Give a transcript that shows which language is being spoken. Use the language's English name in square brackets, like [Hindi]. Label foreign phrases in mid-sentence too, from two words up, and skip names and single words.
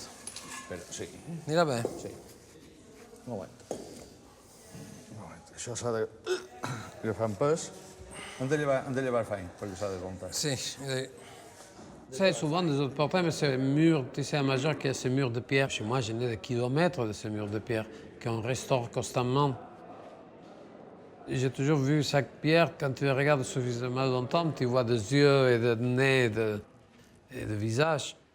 [Catalan] Sí. Ni vabbè. Sí. Un moment. Això s'ha de agafar amb pes. Hem de llevar feina perquè s'ha de desmuntar. Si. [French] C'est souvent des autres problèmes, c'est un mur, tu sais, à Majorque, il y a ces murs de pierre. Chez moi, j'en ai des kilomètres de ces murs de pierre qu'on restaure constamment. J'ai toujours vu chaque pierre, quand tu la regardes suffisamment longtemps, tu vois des yeux et des nez et des visages.